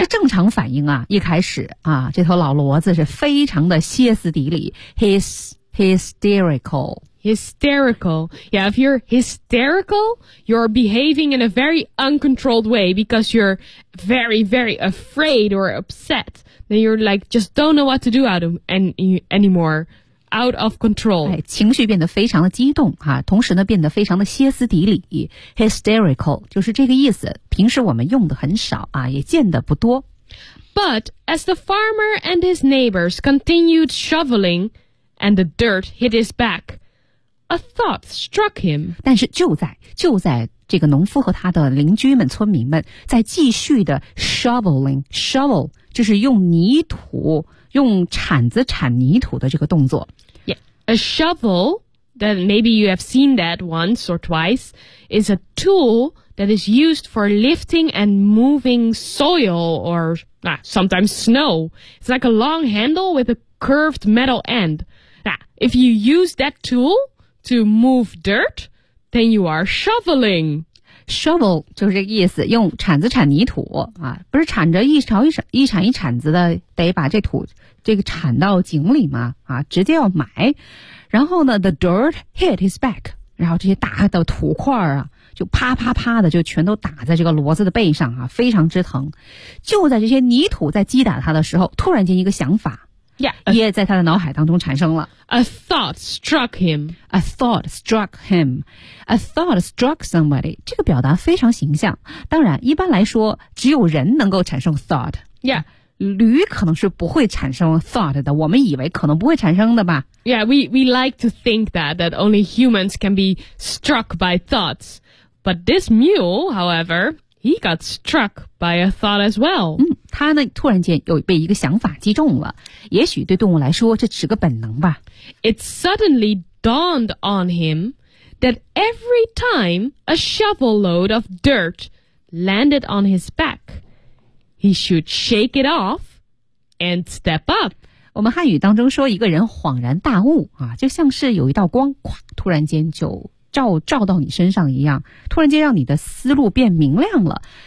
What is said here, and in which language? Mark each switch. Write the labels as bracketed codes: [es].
[zh] 这正常反应啊一开始啊这头老骡子是非常的歇斯底里 hysterical. [en] Hysterical. Yeah, if you're hysterical, you're behaving in a very uncontrolled way because you're very, very afraid or upset. Then you're like, just don't know what to do out of anymore. Out of control. [zh] 哎，情绪变得非常的激动啊，同时呢变得非常的歇斯底里。 Hysterical, 就是这个意思。平时我们用的很少啊，也见的不多。 [en] But as the farmer and his neighbors continued shoveling and the dirt hit his back,A thought struck him. [zh] 但是就在这个农夫和他的邻居们、村民们在继续的 shoveling, shovel, 就是用泥土、用铲子铲泥土的这个动作。 [en] Yeah, a shovel, that maybe you have seen that once or twice, is a tool that is used for lifting and moving soil or sometimes snow. It's like a long handle with a curved metal end. If you use that tool,To move dirt, then you are shoveling. [zh] Shovel 就是这个意思，用铲子铲泥土啊，不是铲着一勺一铲一铲一铲子的，得把这土这个铲到井里吗？啊，直接要埋。然后呢 ， [en] the dirt hit his back， [zh] 然后这些大的土块啊，就啪啪啪的就全都打在这个骡子的背上啊，非常之疼。就在这些泥土在击打他的时候，突然间一个想法。 [en] Yeah, [zh] 也在他的脑海当中产生了。 [en] A thought struck him. A thought struck him. A thought struck somebody. [zh] 这个表达非常形象。当然，一般来说，只有人能够产生 thought. [en] Yeah. [zh] 驴可能是不会产生 thought 的。我们以为可能不会产生的吧。 [en] Yeah, we like to think that only humans can be struck by thoughts. But this mule, however, he got struck by a thought as well. [zh] 他呢突然间又被一个想法击中了，也许对动物来说这是个本能吧。 [en] It suddenly dawned on him that every time a shovel load of dirt landed on his back, he should shake it off and step up. [zh] 我们汉语当中说一个人恍然大悟啊，就像是有一道光突然间就照到你身上一样，突然间让你的思路变明亮了。